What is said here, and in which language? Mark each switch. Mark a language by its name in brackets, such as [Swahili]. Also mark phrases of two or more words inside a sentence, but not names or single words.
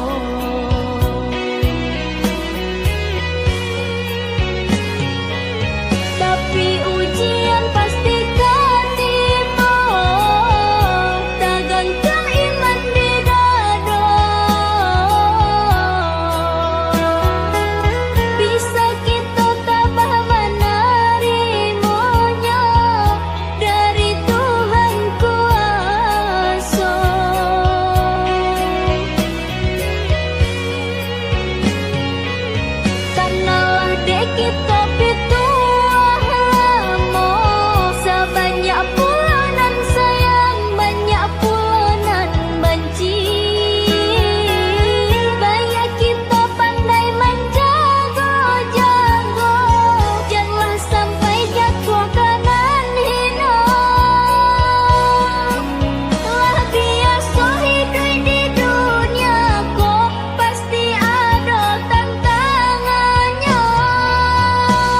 [Indonesian] Tapi ujian pasti ketiba, tegangkan iman di dada. Bisa kita tabah menerimanya dari Tuhan kuasa. [Minangkabau] Kanalah dek kita pituah lama, sebanyak pula nan sayang, banyak pula nan benci. [Indonesian] Baik kita pandai menjaga-jaga, janganlah sampai jatuh kanan hina. [Minangkabau] Lah biasa hidup di dunia kok pasti ada tantangannya.